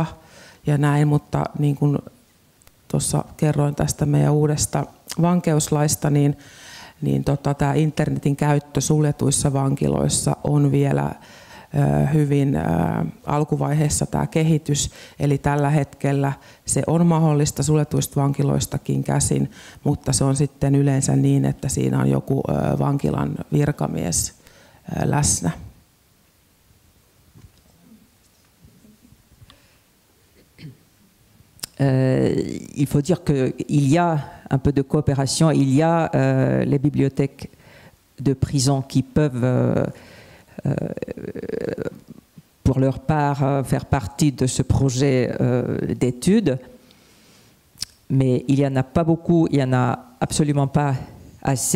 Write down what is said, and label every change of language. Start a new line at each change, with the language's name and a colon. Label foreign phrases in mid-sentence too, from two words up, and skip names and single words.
Finnish: ja näin, mutta niin kuin tuossa kerroin tästä meidän uudesta vankeuslaista, niin tämä internetin käyttö suljetuissa vankiloissa on vielä hyvin alkuvaiheessa tämä kehitys, eli tällä hetkellä se on mahdollista suljetuista vankiloistakin käsin, mutta se on sitten yleensä niin, että siinä on joku vankilan virkamies läsnä.
French: Il faut dire qu'il y a un peu de coopération, il y a les bibliothèques de prison qui peuvent pour leur part faire partie de ce projet d'études, mais il n'y en a pas beaucoup, il n'y en a absolument pas assez.